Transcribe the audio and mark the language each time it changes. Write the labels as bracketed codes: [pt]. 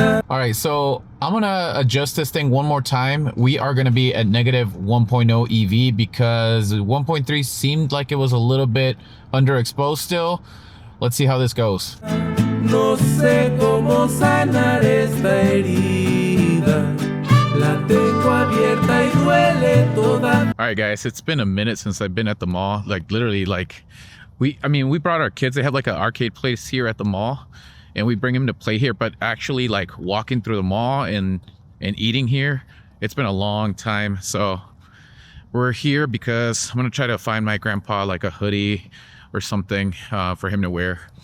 [en] All right, so I'm gonna adjust this thing one more time. We are gonna be at negative 1.0 EV because 1.3 seemed like it was a little bit underexposed still. Let's see how this goes. [es] No sé cómo sanar esta herida. La tengo abierta y duele toda. [en] All right, guys, it's been a minute since I've been at the mall. Like literally, like we brought our kids. They have like an arcade place here at the mall, and we bring them to play here. But actually, like walking through the mall and eating here, it's been a long time. So we're here because I'm gonna try to find my grandpa like a hoodie or something for him to wear.